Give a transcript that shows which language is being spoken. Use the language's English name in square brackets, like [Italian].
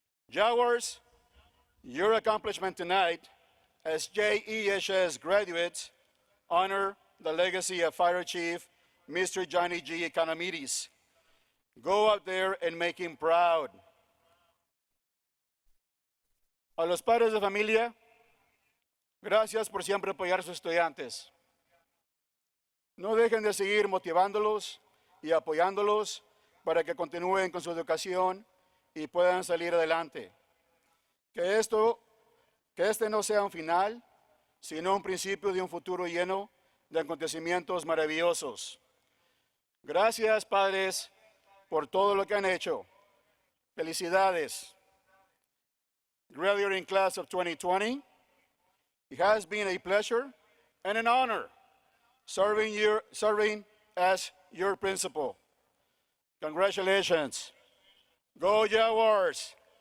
[English] Jaguars, your accomplishment tonight as JEHS graduates honor the legacy of Fire Chief Mr. Johnny G. Economedes. Go out there and make him proud. [Spanish] A los padres de familia, gracias por siempre apoyar a sus estudiantes. No dejen de seguir motivándolos y apoyándolos para que continúen con su educación y puedan salir adelante. Que este no sea un final, sino un principio de un futuro lleno de acontecimientos maravillosos. Gracias, padres, por todo lo que han hecho. Felicidades. [English] Graduating class of 2020, it has been a pleasure and an honor serving as your principal. Congratulations. Go Jaguars.